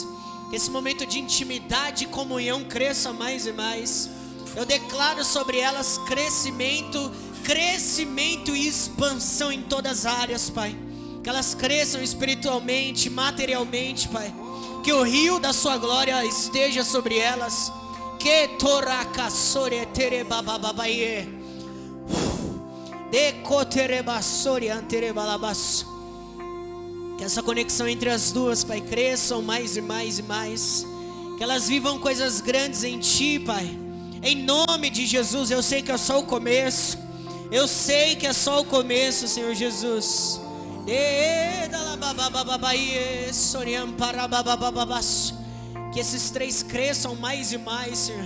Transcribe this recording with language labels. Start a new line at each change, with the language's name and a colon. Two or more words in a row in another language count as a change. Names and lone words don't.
Portuguese: Que esse momento de intimidade e comunhão cresça mais e mais. Eu declaro sobre elas crescimento e expansão em todas as áreas, Pai. Que elas cresçam espiritualmente, materialmente, Pai. Que o rio da sua glória esteja sobre elas. Que toracassore terebababaie. Decoterebassore anterebalabasso. Que essa conexão entre as duas, Pai, cresçam mais e mais e mais. Que elas vivam coisas grandes em Ti, Pai. Em nome de Jesus. Eu sei que é só o começo. Eu sei que é só o começo, Senhor Jesus. Que esses três cresçam mais e mais, Senhor.